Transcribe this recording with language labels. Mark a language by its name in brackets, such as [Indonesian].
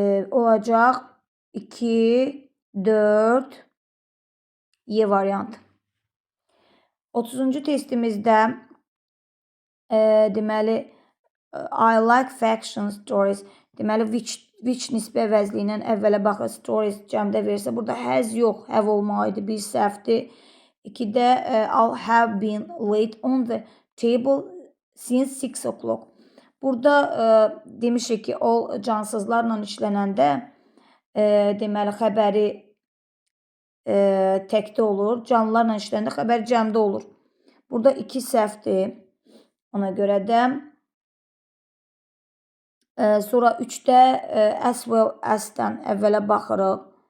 [Azerbaijani] Olacaq 2, 4, Y variantı. 30-cu testimizdə deməli, [English] I like fiction stories. [Azerbaijani] Deməli, which nisbə əvəzliyi ilə əvvələ baxır, stories cəmdə verirsə, burada has yox, have olmalıydı, bir səhvdir. [English] 2-də I have been late on the table since 6 o'clock. [Azerbaijani] Burada demişik ki, all cansızlarla işlənəndə deməli, xəbəri təkdə olur. Canlılarla işlənəndə xəbər cəmdə olur. Burada 2 səhvdir. Ona görə də sonra 3-də as well as-dən əvvələ baxırıq.